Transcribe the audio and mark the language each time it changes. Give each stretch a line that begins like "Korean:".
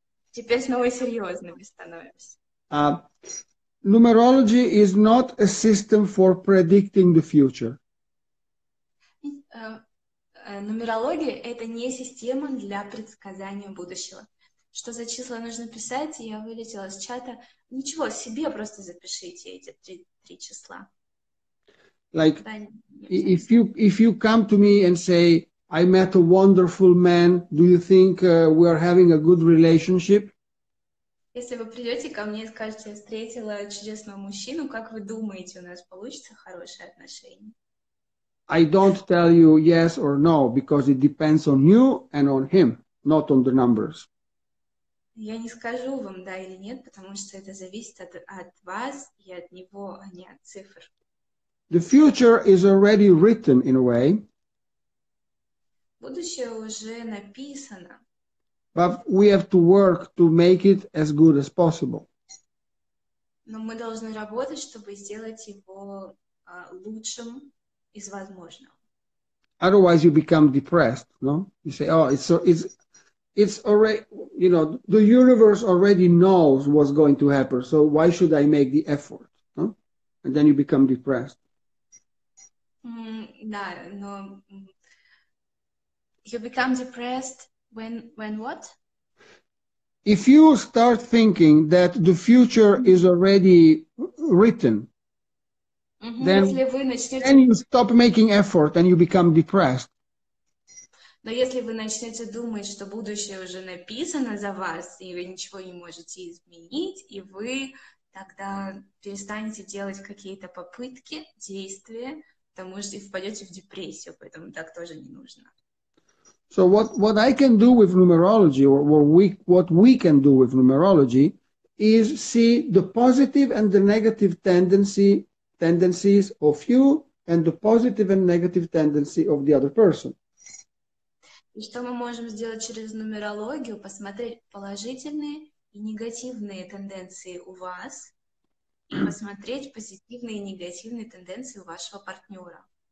Russian: Теперь снова серьезными становимся.
English: Numerology is not a system for predicting the future.
Russian: Нумерология — это не система для предсказания будущего. Что за числа нужно писать? Я вылетела с чата. Ничего, себе просто запишите эти три числа.
English: Like, if you come to me and say, I met a wonderful man, do you think we are having a good relationship?
Russian: Если вы придете ко мне и скажете, я встретила чудесного мужчину, как вы думаете, у нас получится хорошие отношения?
English: I don't tell you yes or no, because it depends on you and on him, not on the numbers.
Russian: Я не скажу вам да или нет, потому что это зависит от вас и от него, а не от цифр.
English: The future is already written in a way.
Russian: Будущее уже написано.
English: But we have to work to make it as good as possible.
Russian: Но мы должны работать, чтобы сделать его лучшим из возможного.
English: Otherwise, you become depressed. No, you say, "Oh, it's already, you know, the universe already knows what's going to happen. So why should I make the effort?" No? And then you become depressed.
Russian: Да, но
English: you become depressed when what? If you start thinking that the future is already written,
Russian: Если вы
English: then
Russian: начнете,
English: you stop making effort and you become depressed.
Russian: но если вы начнете думать, что будущее уже написано за вас, и вы ничего не можете изменить, и вы тогда перестанете делать какие-то попытки, действия, потому что и впадете в депрессию, поэтому так тоже не нужно.
English: So what I can do with numerology, or what we can do with numerology, is see the positive and the negative tendencies of you and the positive and negative tendency of the other person.
Russian: И что мы можем сделать через нумерологию? Посмотреть положительные и негативные тенденции у вас и посмотреть позитивные и негативные тенденции у вашего партнера.